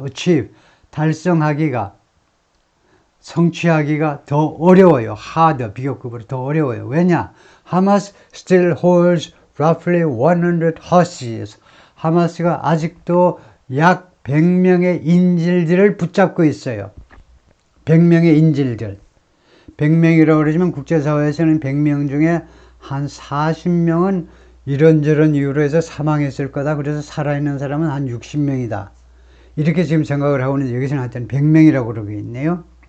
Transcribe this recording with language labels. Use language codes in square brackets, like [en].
[ko] achieve, 달성하기가, 성취하기가 더 어려워요. harder, 비교급으로 더 어려워요. 왜냐? [en] Hamas still holds roughly 100 hostages. [ko] 하마스가 아직도 약 100명의 인질들을 붙잡고 있어요. 100명의 인질들. 100명이라고 그러지만 국제사회에서는 100명 중에 한 40명은 이런저런 이유로 해서 사망했을 거다. 그래서 살아있는 사람은 한 60명이다. 이렇게 지금 생각을 하고 있는데 여기서는 하여튼 100명이라고 그러고 있네요.